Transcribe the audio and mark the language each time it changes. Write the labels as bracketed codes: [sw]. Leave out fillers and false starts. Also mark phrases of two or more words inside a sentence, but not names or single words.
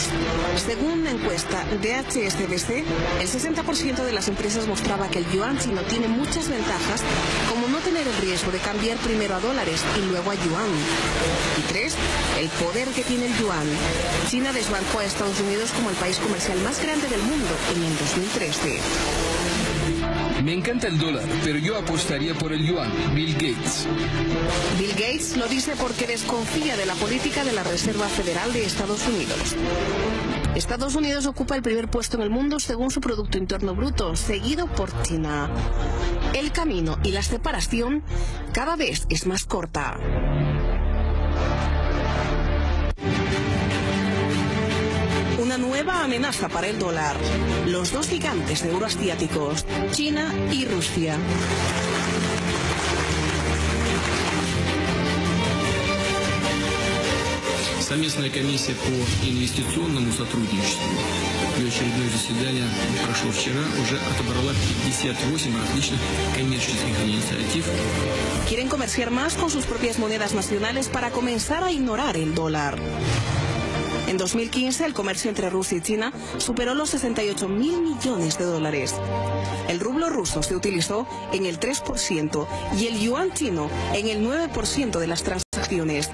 [es] Según una encuesta de HSBC, el 60% de las empresas mostraba que el yuan chino tiene muchas ventajas, como no tener el riesgo de cambiar primero a dólares y luego a yuan. Y 3. El poder que tiene el yuan. China desbancó a Estados Unidos como el país comercial más grande del mundo en el 2013. Me encanta el dólar, pero yo apostaría por el yuan. Bill Gates. Bill Gates lo dice porque desconfía de la política de la Reserva Federal de Estados Unidos. Estados Unidos ocupa el primer puesto en el mundo según su Producto Interno Bruto, seguido por China. El camino y la separación cada vez es más corta. Una nueva amenaza para el dólar. Los dos gigantes euroasiáticos, China y Rusia. [ru] Совместная комиссия по инвестиционному сотрудничеству. Ее очередное заседание прошло вчера, уже отобрала 58 различных коммерческих инициатив. [es] Quieren comerciar más con sus propias monedas nacionales para comenzar a ignorar el dólar. En 2015, el comercio entre Rusia y China superó los 68.000 millones de dólares. El rublo ruso se utilizó en el 3% y el yuan chino en el 9% de las transacciones.